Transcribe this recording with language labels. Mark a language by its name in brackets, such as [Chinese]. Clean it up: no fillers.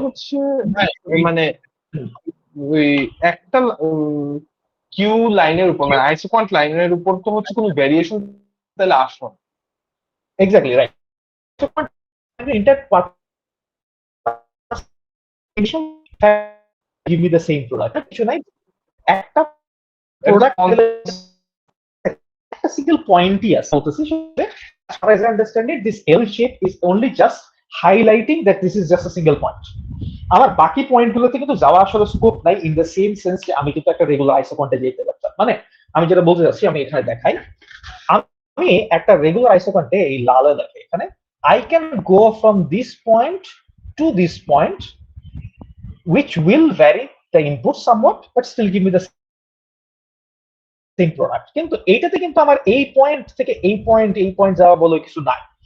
[Bangla] হচ্ছে মানে ওই একটা কিউ লাইনের উপর মানে আইসোকোয়ান্ট লাইনের উপর তো হচ্ছে কোনো ভ্যারিয়েশন তাহলে আসলো না। [English] exactly right. So, intact partition give me the same product. [Bangla] কিছু নাই, একটা প্রোডাক্ট একটা সিঙ্গেল পয়েন্টই আছে বলতেছি। [English] as far as I understand it, this L shape is only just highlighting that this is just a single point. [Bangla] আমার বাকি পয়েন্টগুলোতে কিন্তু যাওয়া আসলে স্কোপ নাই, [English] in the same sense [Bangla] যে আমি কিন্তু একটা রেগুলার আইসোকোয়ান্টে যেতে পারতাম। মানে আমি যেটা বলতে চাচ্ছি, আমি এখানে দেখাই, আমি একটা রেগুলার আইসোকোয়ান্টে এই লালে দেখে এখানে [English] I can go from this point to this point, which will vary the input somewhat, but still give me the same product. [Bangla] কিন্তু এইটাতে কিন্তু আমার এই পয়েন্ট থেকে এই পয়েন্ট যাওয়া বলে কিছু নাই।